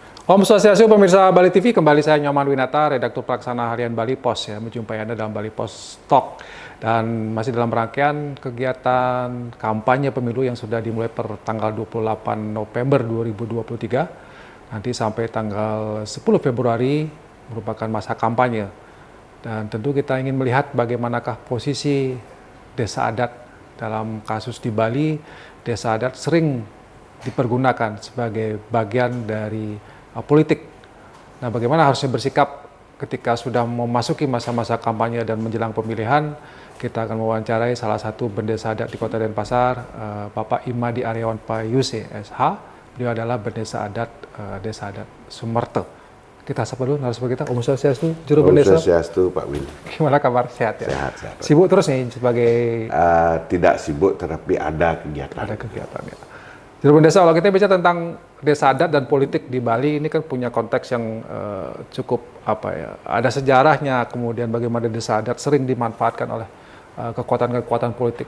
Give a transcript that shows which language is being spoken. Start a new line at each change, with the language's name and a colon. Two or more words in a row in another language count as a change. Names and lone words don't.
Indonesian: Om Swastiastu, pemirsa Bali TV, kembali saya Nyoman Winata, redaktur pelaksana harian Bali Pos ya, menjumpai Anda dalam Bali Pos Talk. Dan masih dalam rangkaian kegiatan kampanye pemilu yang sudah dimulai per tanggal 28 November 2023, nanti sampai tanggal 10 Februari merupakan masa kampanye. Dan tentu kita ingin melihat bagaimanakah posisi desa adat dalam kasus di Bali. Desa adat sering dipergunakan sebagai bagian dari politik. Nah, bagaimana harusnya bersikap ketika sudah memasuki masa-masa kampanye dan menjelang pemilihan? Kita akan mewawancarai salah satu bendesa adat di Kota Denpasar, Bapak Imadi Aryawan Payuse, SH. Beliau adalah bendesa adat Desa Adat Sumerte. Kita sapa dulu narasumber kita, Om Swastiastu, Juru Bendesa. Om Swastiastu, Pak Win. Gimana kabar? Sehat ya? Sehat. Sibuk terus nih sebagai... Tidak sibuk, tetapi ada kegiatan. Ada kegiatan ya. Juru Bendesa, kalau kita bicara tentang desa adat dan politik di Bali, ini kan punya konteks yang cukup ada sejarahnya, kemudian bagaimana desa adat sering dimanfaatkan oleh kekuatan-kekuatan politik.